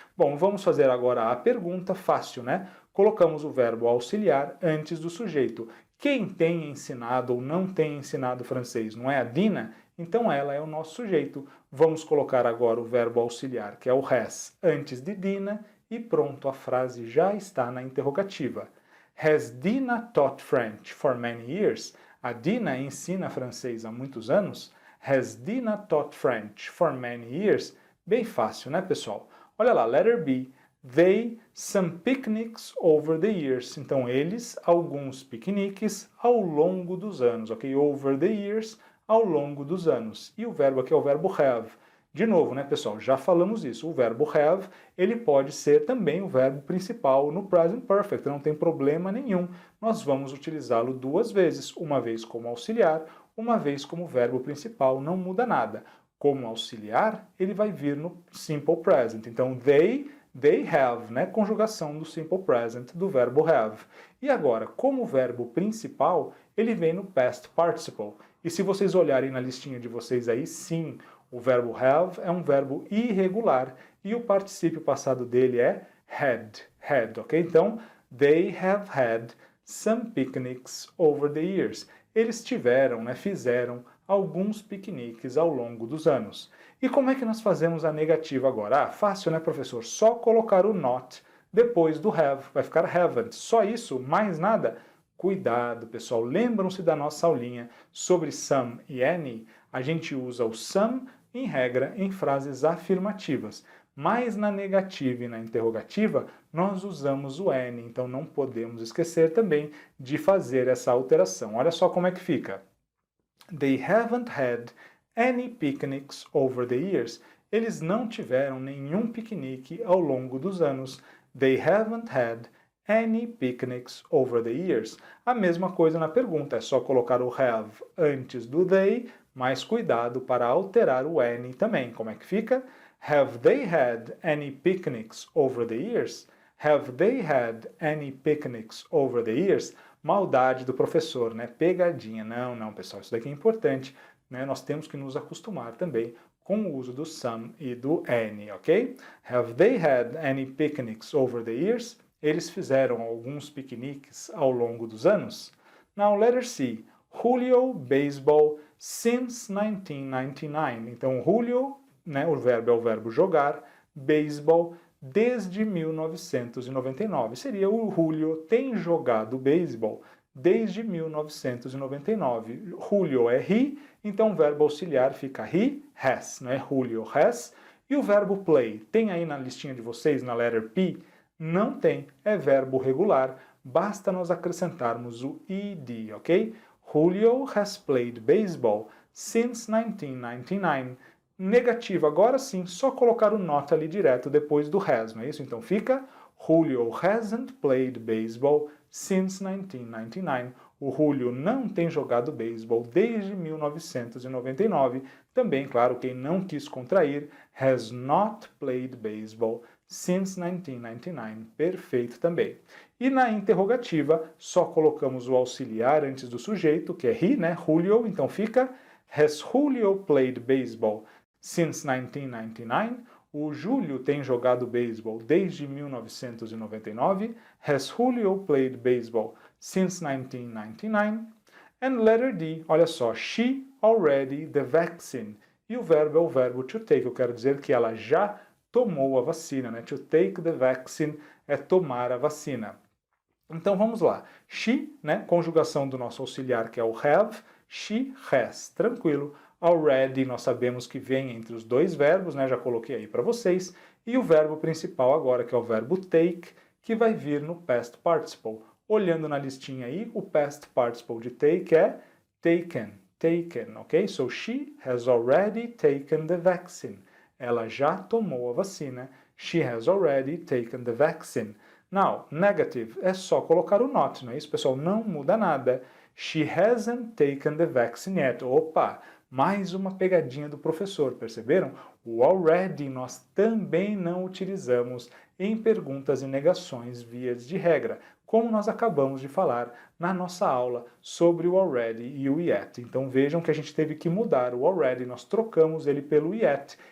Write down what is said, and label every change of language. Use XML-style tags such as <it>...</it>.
<pt>Bom, vamos fazer agora a pergunta fácil, né? Colocamos o verbo auxiliar antes do sujeito. Quem tem ensinado ou não tem ensinado francês? Não é a Dina? Então ela é o nosso sujeito. Vamos colocar agora o verbo auxiliar, que é o has, antes de Dina, e pronto, a frase já está na interrogativa.</pt> <en>Has Dina taught French for many years?</en> <pt>A Dina ensina francês há muitos anos?</pt> <en>Has Dina taught French for many years?</en> <pt>Bem fácil, né, pessoal? Olha lá,</pt> <en>letter B. They some picnics over the years.</en> <pt>Então, eles, alguns piqueniques ao longo dos anos, ok?</pt> <en>Over the years,</en> <pt>ao longo dos anos. E o verbo aqui é o verbo have. De novo, né, pessoal? Já falamos isso. O verbo have, ele pode ser também o verbo principal no present perfect. Não tem problema nenhum. Nós vamos utilizá-lo duas vezes. Uma vez como auxiliar, uma vez como verbo principal. Não muda nada. como auxiliar, ele vai vir no simple present. Então, they have, né? Conjugação do simple present do verbo have. E agora, como verbo principal, ele vem no past participle. E se vocês olharem na listinha de vocês aí, sim, o verbo have é um verbo irregular e o particípio passado dele é had, ok?</pt> <en>Então, they have had some picnics over the years.</en> <pt>Eles tiveram, né, fizeram alguns piqueniques ao longo dos anos. E como é que nós fazemos a negativa agora? Ah, fácil, né, professor? Só colocar o not depois do have. Vai ficar haven't. Só isso, mais nada? Cuidado, pessoal. Lembram-se da nossa aulinha sobre some e any? A gente usa o some, em regra, em frases afirmativas. Mas na negativa e na interrogativa, nós usamos o any. Então não podemos esquecer também de fazer essa alteração. Olha só como é que fica.</pt> <en>They haven't had any picnics over the years.</en> <pt>Eles não tiveram nenhum piquenique ao longo dos anos.</pt> <en>They haven't had any picnics over the years.</en> <pt>A mesma coisa na pergunta, é só colocar o have antes do they, mas cuidado para alterar o any também. Como é que fica?</pt> <en>Have they had any picnics over the years? Have they had any picnics over the years?</en> <pt>Maldade do professor, né? Pegadinha. Não, não, pessoal, isso daqui é importante, né? Nós temos que nos acostumar também com o uso do some e do any, ok?</pt> <en>Have they had any picnics over the years?</en> <pt>Eles fizeram alguns piqueniques ao longo dos anos?</pt> <en>Now, letter C. Julio baseball since 1999.</en> <pt>Então, Julio, né, o verbo é o verbo jogar, baseball desde 1999. Seria o Julio tem jogado beisebol desde 1999. Julio é he, então o verbo auxiliar fica he has, né? Julio has. E o verbo play, tem aí na listinha de vocês, na letter P? Não tem, é verbo regular, basta nós acrescentarmos o ed, ok?</pt> <en>Julio has played baseball since 1999.</en> <pt>Negativo, agora sim, só colocar o not ali direto depois do has, não é isso? Então fica</pt> <en>Julio hasn't played baseball since 1999.</en> <pt>O Julio não tem jogado beisebol desde 1999. Também, claro, quem não quis contrair,</pt> <en>has not played baseball since 1999.</en> <pt>Perfeito também. E na interrogativa, só colocamos o auxiliar antes do sujeito, que é he, né?</pt> <en>Julio,</en> <pt>então fica</pt> <en>Has Julio played baseball since 1999?</en> <pt>O Júlio tem jogado beisebol desde 1999.</pt> <en>Has Julio played baseball since 1999? And letter D,</en> <pt>olha só,</pt> <en>she already the vaccine.</en> <pt>E o verbo é o verbo to take, eu quero dizer que ela já tomou a vacina, né? To take the vaccine é tomar a vacina. Então vamos lá. She, né? Conjugação do nosso auxiliar que é o have. She has. Tranquilo. Already nós sabemos que vem entre os dois verbos, né? Já coloquei aí para vocês. E o verbo principal agora, que é o verbo take, que vai vir no past participle. Olhando na listinha aí, o past participle de take é taken. Taken, ok?</pt> <en>So she has already taken the vaccine.</en> <pt>Ela já tomou a vacina.</pt> <en>She has already taken the vaccine.</en> <pt>Now, negative é só colocar o not, não é isso, pessoal? Não muda nada.</pt> <en>She hasn't taken the vaccine yet.</en> <pt>Opa, mais uma pegadinha do professor, perceberam? O already nós também não utilizamos em perguntas e negações vias de regra, como nós acabamos de falar na nossa aula sobre o already e o yet. Então vejam que a gente teve que mudar o already, nós trocamos ele pelo yet.</pt>